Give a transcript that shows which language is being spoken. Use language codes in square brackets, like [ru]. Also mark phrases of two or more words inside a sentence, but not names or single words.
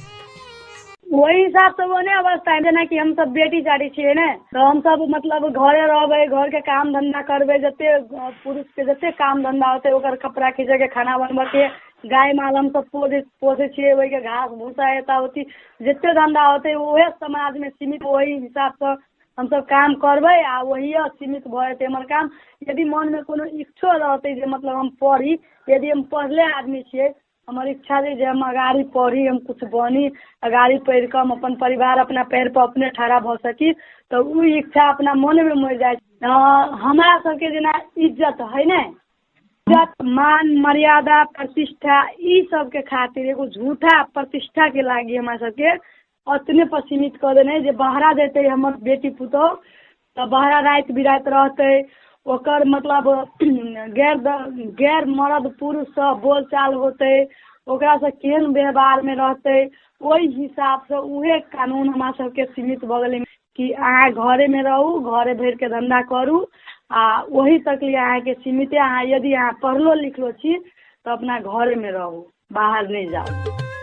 [mai] वही हिसाब से वो अवस्था है जेना कि हम सब बेटी चारी छिए ने तो हम सब मतलब घरे रहबे, घर के काम धंधा करबे, जते पुरुष के जते काम धंधा होते ओकर कपड़ा खींचे के खाना बनबे के गाय माल हम सब पोसे छिए, वही के घास भूसा एता होती जते धंधा होते वही समाज में सीमित, वही हिसाब से हम सब काम करबे आ वही सीमित भए हमर काम। यदि मन में कोनो इच्छा रहते जे मतलब हम पढ़ी, यदि हम पढ़ले आदमी छिए, हमारी इच्छा है जो हम अगाड़ी पढ़ी, हम कुछ बनी, अगाड़ी पढ़ कर हम अपन परिवार अपना पैर पर अपने ठहरा भ सकी, तो वो इच्छा अपना मन में मर जाए। हमारा सबके जेना इज्जत है न, इज्जत मान मर्यादा प्रतिष्ठा ई सब के खातिर एगो झूठा प्रतिष्ठा के लागी हमारा सबके अतने पर सीमित कर देने जे बहरा देते हमर बेटी पुतोह तो बहरा रात बिरात रहते, ओकर मतलब गैर मर्द पुरुष से बोल चाल होते, ओकरा से केहन व्यवहार में रहते, वही हिसाब से उहे कानून हमारा सबके सीमित भ गेलै कि अहाँ घरे में रहू, घरे भर के धंधा करू आ वही तक लिए अहाँ के सीमित। अहाँ यदि अहाँ पढ़लो लिखलो छी तो अपना घरे में रहू, बाहर नहीं जाओ।